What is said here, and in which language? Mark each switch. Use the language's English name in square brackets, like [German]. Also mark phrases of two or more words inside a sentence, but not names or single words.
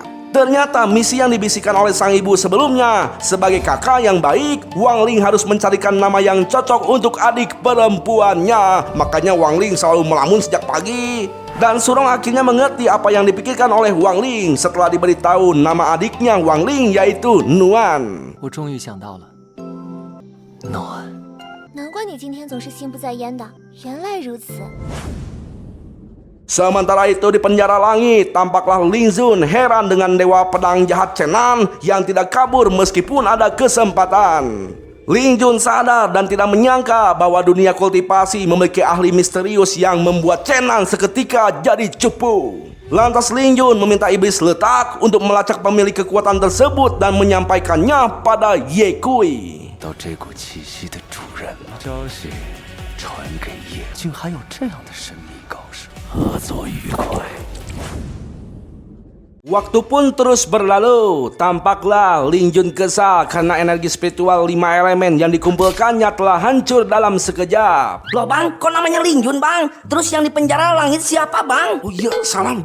[Indonesian] Ternyata misi yang dibisikkan oleh sang ibu sebelumnya, sebagai kakak yang baik, Wang Ling harus mencarikan nama yang cocok untuk adik perempuannya. Makanya Wang Ling selalu melamun sejak pagi. Dan Surong akhirnya mengerti apa yang dipikirkan oleh Wang Ling setelah diberitahu nama adiknya Wang Ling yaitu Nuan. [Chinese] 我终于想到了，暖。难怪你今天总是心不在焉的，原来如此。 [Indonesian] Sementara itu di penjara langit, tampaklah Ling Zun heran dengan dewa pedang jahat Chenan yang tidak kabur meskipun ada kesempatan. Ling Zun sadar dan tidak menyangka bahwa dunia kultivasi memiliki ahli misterius yang membuat Chenan seketika jadi cupu. Lantas Ling Zun meminta iblis letak untuk melacak pemilik kekuatan tersebut dan menyampaikannya pada Ye Kui. [Chinese] 到这股气息的主人了，消息传给叶，竟还有这样的神秘高手。合作愉快。 [Indonesian] Waktu pun terus berlalu. Tampaklah Ling Zun kesal karena energi spiritual 5 elemen yang dikumpulkannya telah hancur dalam sekejap. Loh bang, kok namanya Ling Zun bang? Terus yang di penjara langit siapa bang? Oh iya, salah.